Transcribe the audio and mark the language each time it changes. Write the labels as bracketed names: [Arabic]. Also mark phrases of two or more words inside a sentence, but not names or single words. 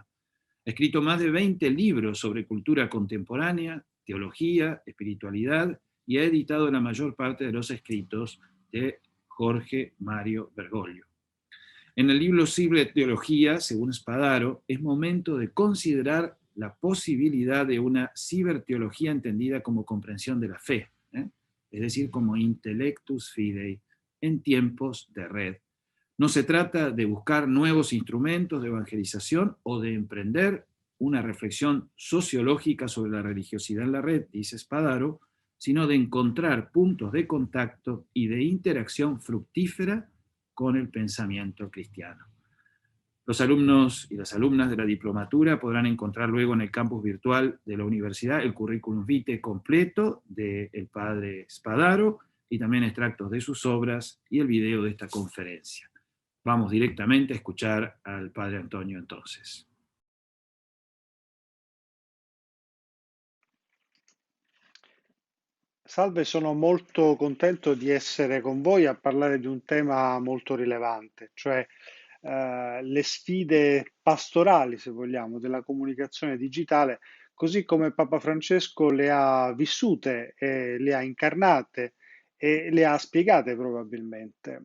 [Spanish] Ha escrito más de 20 libros sobre cultura contemporánea, teología, espiritualidad, y ha editado la mayor parte de los escritos de Jorge Mario Bergoglio. En el libro Ciberteología, según Spadaro, es momento de considerar la posibilidad de una ciberteología entendida como comprensión de la fe, es decir, como [Latin] intellectus fidei, [Spanish] en tiempos de red. No se trata de buscar nuevos instrumentos de evangelización o de emprender una reflexión sociológica sobre la religiosidad en la red, dice Spadaro, sino de encontrar puntos de contacto y de interacción fructífera con el pensamiento cristiano. Los alumnos y las alumnas de la diplomatura podrán encontrar luego en el campus virtual de la universidad el currículum vitae completo del padre Spadaro y también extractos de sus obras y el video de esta conferencia. Vamos directamente a escuchar al padre Antonio entonces. [Italian] Salve, sono molto contento di essere con voi a parlare di un tema molto rilevante, cioè le sfide pastorali, se vogliamo, della comunicazione digitale, così come Papa Francesco le ha vissute, le ha incarnate e le ha spiegate probabilmente.